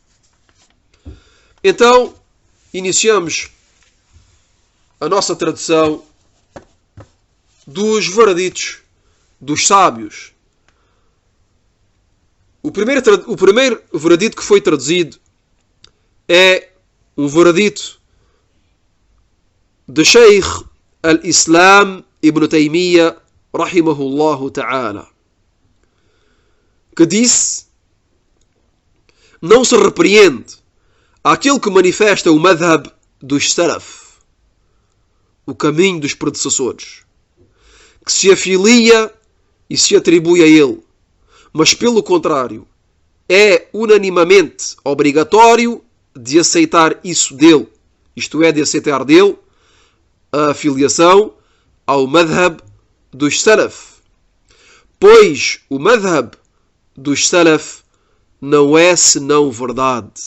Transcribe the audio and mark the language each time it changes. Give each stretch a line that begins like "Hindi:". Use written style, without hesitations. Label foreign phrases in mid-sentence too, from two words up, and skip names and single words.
Portuguese: Então, iniciamos a nossa tradução dos vereditos dos sábios. O primeiro veredito que foi traduzido é um veredito de Sheikh al-Islam Ibn Taymiyyah
Arabic: رحمه الله تعالى,
Portuguese: que disse: não se repreende aquele que manifesta o madhab dos salaf, o caminho dos predecessores, que se afilia e se atribui a ele, mas pelo contrário é unanimamente obrigatório de aceitar isso dele, isto é, de aceitar dele a afiliação ao madhab dos salaf, pois o madhab dos salaf não é senão verdade.